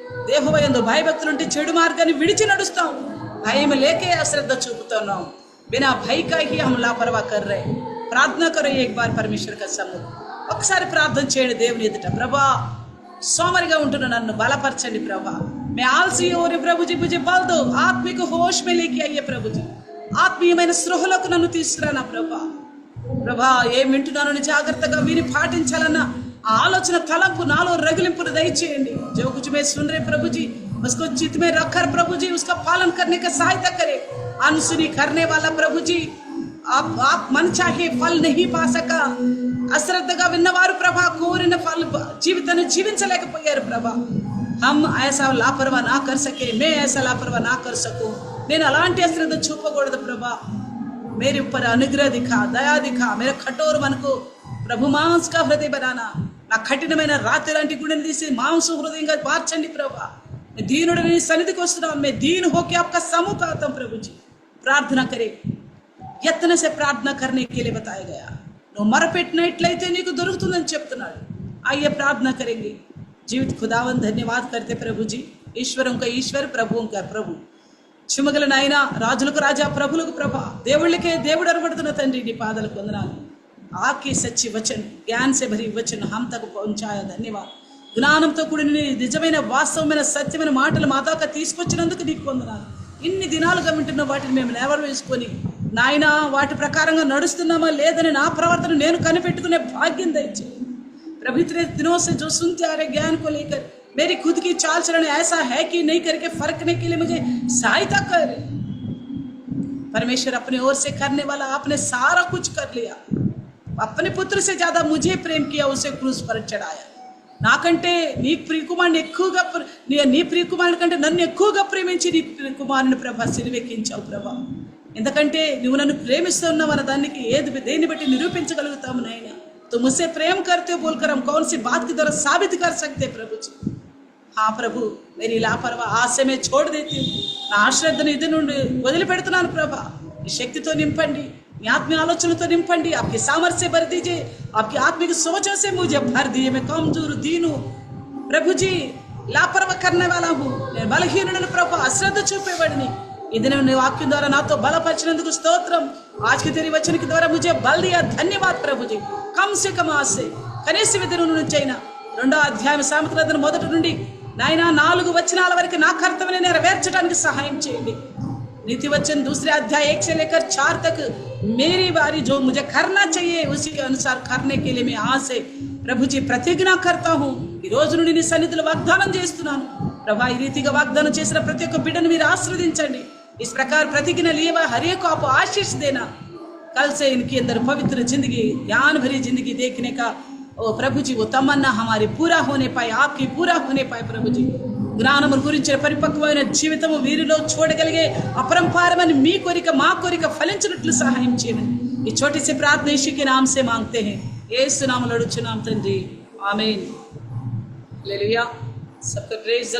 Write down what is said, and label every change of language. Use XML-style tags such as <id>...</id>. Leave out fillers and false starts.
<te>దేహవ యందు భయభక్తులు ఉంటే చెడు మార్గాన్ని విడిచి నడుస్తాం. భయం లేకే అశ్రద్ధ చూపుతున్నాం.</te> <hi>बिना भय का ही हम लापरवाह कर रहे. प्रार्थना करो एक बार परमेश्वर का सम्मुख.</hi> <te>ఒకసారి ప్రార్థన చేయండి దేవుని ఎదుట. ప్రభా, సోమరిగా ఉంటున్న నన్ను బలపరచండి ప్రభా.</te> <hi>मैं आलसी हो रही प्रभु जी, मुझे बल दो. आत्मिक होश में लेके आइए प्रभु जी.</hi> <te>ఆత్మీయమైన స్పృహలకు నన్ను తీసుకురానా ప్రభా. ప్రభా, ఏం వింటున్నానని జాగ్రత్తగా విని పాటించాలన్న ఆలోచన తలంపు నాలో రగిలింపును దయచేయండి.</te> <hi>जो कुछ मैं सुन रहे प्रभु जी, उसको चित्त में रखकर प्रभु जी उसका पालन करने का सहायता करे. अनसुनी करने वाला प्रभु जी, आप मन चाहे फल नहीं पा सका.</hi> <te>అశ్రద్ధగా విన్నవారు ప్రభా కోరిన ఫల జీవితాన్ని జీవించలేకపోయారు ప్రభా.</te> <hi>हम ऐसा लापरवाह ना कर सके, मैं ऐसा लापरवाह ना कर सकूं.</hi> <te>నేను అలాంటి అశ్రద్ధ చూపకూడదు ప్రభా.</te> <hi>मेरे ऊपर अनुग्रह दिखा, दया दिखा. मेरे कठोर मन को प्रभु मांस का हृदय बनाना.</hi> <te>నా కఠినమైన రాతి లాంటి గుండెని తీసి మాంస హృదయంగా మార్చండి ప్రభా. దీనుడిని సన్నిధికి వస్తున్నాం.</te> <hi>मैं दीन होके आपका सम्मुख आता हूं प्रभु जी. प्रार्थना करें. यत्न से प्रार्थना करने के लिए बताया गया.</hi> <te>నువ్వు మొరపెట్టినట్లయితే నీకు దొరుకుతుందని చెప్తున్నాడు.</te> <hi>आइए प्रार्थना करेंगे. जीवित खुदावन धन्यवाद करते प्रभु जी. ईश्वरों का ईश्वर, प्रभुओं का प्रभु,</hi> <te>చిమగల నాయన, రాజులకు రాజా, ప్రభులకు ప్రభా, దేవుళ్ళకే దేవుడు అనబడుతున్న తండ్రి, నీ పాదాలకు వందనాలు.</te> <hi>ఆకే సచ్చి వచన్, ज्ञान से भरी वचन हम तक पहुंचाया. धन्यवाद.</hi> <te>జ్ఞానంతో కూడిన నిజమైన వాస్తవమైన సత్యమైన మాటలు మా దాకా తీసుకొచ్చినందుకు నీకు వందనాలు. ఇన్ని దినాలుగా వింటున్న వాటిని మేము నెవరు వేసుకొని నాయన వాటి ప్రకారంగా నడుస్తున్నామా లేదని నా ప్రవర్తన నేను కనిపెట్టుకునే భాగ్యం దయచేయి.</te> <hi>प्रभु इतने दिनों से जो सुनते आ रहे ज्ञान को लेकर मेरी खुद की चाल चलन ऐसा है कि नहीं करके फर्कने के लिए मुझे सहायता कर. परमेश्वर अपने ओर से करने वाला, आपने सारा कुछ कर लिया. अपने पुत्र से ज्यादा मुझे प्रेम किया, उसे क्रूस पर चढ़ाया.</hi> <te>నాకంటే నీ ప్రియకుమారుని ఎక్కువగా, నీ ప్రియకుమారుని కంటే నన్ను ఎక్కువగా ప్రేమించి నీ ప్రియకుమారుని ప్రభా సిలువెక్కించావు ప్రభా. ఎందుకంటే నువ్వు నన్ను ప్రేమిస్తున్నావు అన్న దానికి దేన్ని బట్టి నిరూపించగలుగుతాము నాయన.</te> <hi>तो मुझसे प्रेम करते हो बोलकर हम कौन सी बात के द्वारा साबित कर सकते प्रभु जी. हाँ प्रभु, मेरी लापरवाह आशे में छोड़ देती हूँ.</hi> <te>నా అశ్రద్ధను ఇది నుండి వదిలిపెడుతున్నాను ప్రభా. ఈ శక్తితో నింపండి, మీ ఆత్మీయ ఆలోచనతో నింపండి.</te> <hi>आपके सामर्थ्य भर दीजिए, आपकी आत्मिक सोचों से मुझे भर दिए. मैं कमजोर दीन हूँ प्रभु जी, लापरवाह करने वाला हूँ.</hi> <te>నేను బలహీనుడను ప్రభా, అశ్రద్ధ చూపేవాడిని. ఇది నీ వాక్యం ద్వారా నాతో బలపరిచినందుకు స్తోత్రం.</te> <hi>आज के तेरी वचन के द्वारा मुझे बल दिया, धन्यवाद प्रभु जी. कम से कम आज से</hi> <te>కనీస విధుల నుంచి అయినా 2వ అధ్యాయం సామెతల గ్రంథం మొదటి నుండి నాయనా 4 వచనాల వరకు నా కర్తవ్యాన్ని నెరవేర్చడానికి సహాయం చేయండి.</te> <hi>नीति वचन 2 अध्याय 1 से लेकर 4 तक मेरी बारी जो मुझे करना चाहिए उसी के अनुसार करने के लिए मैं आज से प्रभु जी प्रतिज्ञा करता हूँ.</hi> <te>ఈ రోజు నుండి నీ సన్నిధిలో వాగ్దానం చేస్తున్నాను ప్రభా. ఈ రీతిగా వాగ్దానం చేసిన ప్రతి ఒక్క బిడ్డను మీరు ఆశీర్వదించండి.</te> <hi>इस प्रकार प्रतिज्ञा लिए हर एक को आप आशीष देना. कल से इनके अंदर पवित्र जिंदगी, ज्ञान भरी जिंदगी देखने का ओ प्रभु जी वो तमन्ना हमारी पूरा होने पाए, आपकी पूरा होने पाए प्रभु जी.</hi> <te>జ్ఞానము గురించిన పరిపక్వమైన జీవితము వీరిలో చూడగలిగే अपरंपारమైన మీ కోరిక మా కోరిక ఫలించినట్లు సహాయం చేయండి.</te> <hi>ఈ छोटी सी प्रार्थना यीशु के नाम से मांगते हैं,</hi> <te>యేసు నామములో అడుగుచున్నాం తండ్రి, ఆమేన్. హల్లెలూయా.</te> <hi>सबको प्रेज द</hi>